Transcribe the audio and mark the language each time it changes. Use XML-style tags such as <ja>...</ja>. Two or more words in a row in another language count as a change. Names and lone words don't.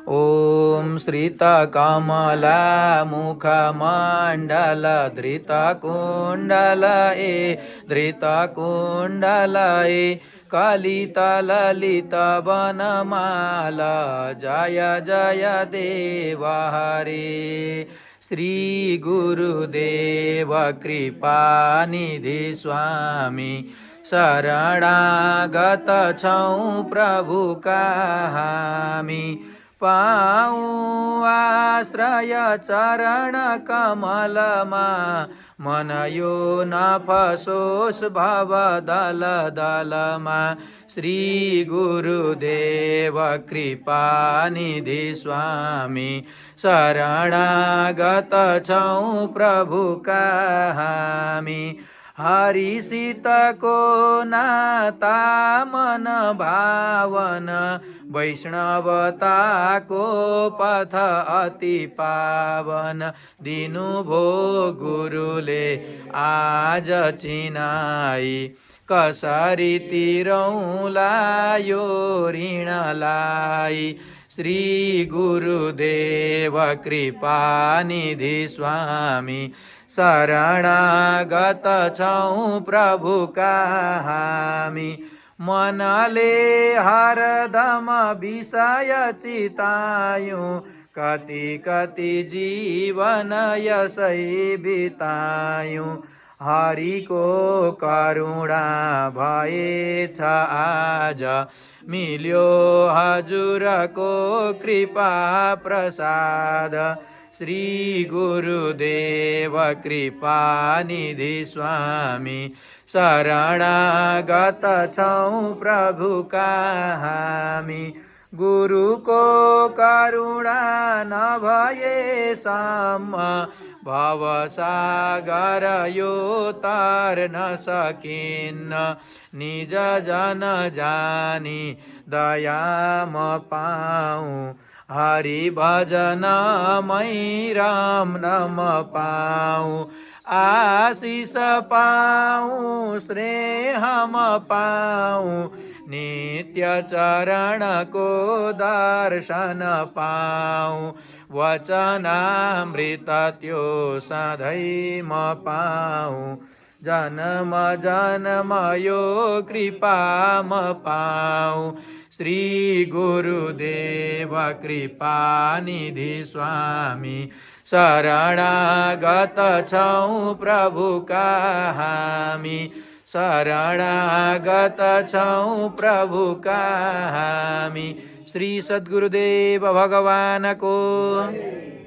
<sa>ॐ श्रितकमला मुखमण्डल धृतकुण्डलये धृतकुण्डलये कलितललित वनमाल जय जय देव हरे।</sa> <ne>श्री गुरुदेव कृपानिधि स्वामी शरणागत छौं प्रभु हामी। पाऊँ आश्रय चरण कमलमा मन यो नफसोस् भव दल दलमा। श्री गुरुदेव कृपानिधि स्वामी शरणागत छौं प्रभु हामी। हरिसितको नाता मन भावन वैष्णवताको पथ अति पावन। दिनुभो गुरुले आज चिनाई कसरी तिरौला यो ऋणलाई। श्री गुरुदेव कृपानिधि स्वामी शरणागत छौं प्रभु हामी। मनले हरदम विषय चितायूं कति कति जीवन यसै बितायूं। हरिको करुणा भएछ आज मिल्यो हजुरको कृपा प्रसाद। श्री गुरुदेव कृपानिधि स्वामी शरणागत छौं प्रभु हामी। गुरुको करुणा नभएसम्म भवसागर यो तर्न सकिन्न। निज जन जानी दया म पाऊँ हरि भजन मै राम नाम पाऊँ। आशीष पाऊँ स्नेह म पाऊँ नित्य चरण को दर्शन पाऊँ। वचनामृत त्यो सधैँ म पाऊँ जन्म जन्म यो कृपा म पाऊँ। श्री गुरुदेव कृपानिधि स्वामी शरणागत छौं प्रभु हामी। शरणागत छौं प्रभु हामी। श्री सद्गुरुदेव भगवान को</ne>